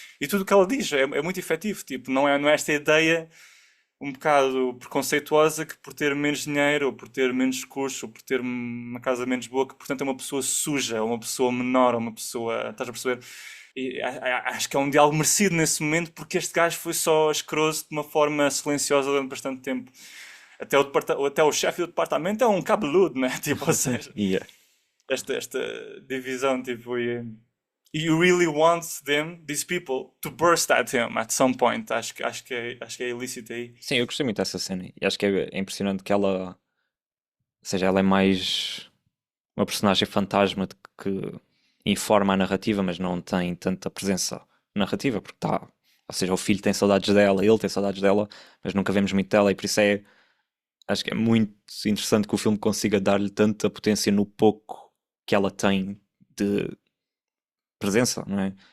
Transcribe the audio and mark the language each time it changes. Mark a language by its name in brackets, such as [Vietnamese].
[Portuguese] E tudo o que ela diz é muito efetivo, tipo, não é esta ideia um bocado preconceituosa que por ter menos dinheiro, ou por ter menos recursos, ou por ter uma casa menos boa, que portanto é uma pessoa suja, ou uma pessoa menor, ou uma pessoa. Estás a perceber? E acho que é um diálogo merecido nesse momento, porque este gajo foi só escroso de uma forma silenciosa durante bastante tempo. Até o chefe do departamento é um cabeludo, né? Tipo, ou seja, [English] Yeah. [Portuguese] esta divisão, tipo, [English] you really want these people, to burst at him at some point. [Portuguese] Acho que é ilícito aí. Sim, eu gostei muito dessa cena e acho que é impressionante que ela, ou seja, ela é mais uma personagem fantasma que informa a narrativa, mas não tem tanta presença narrativa, porque está, ou seja, o filho tem saudades dela, ele tem saudades dela, mas nunca vemos muito dela e por isso acho que é muito interessante que o filme consiga dar-lhe tanta potência no pouco que ela tem de presença, não é?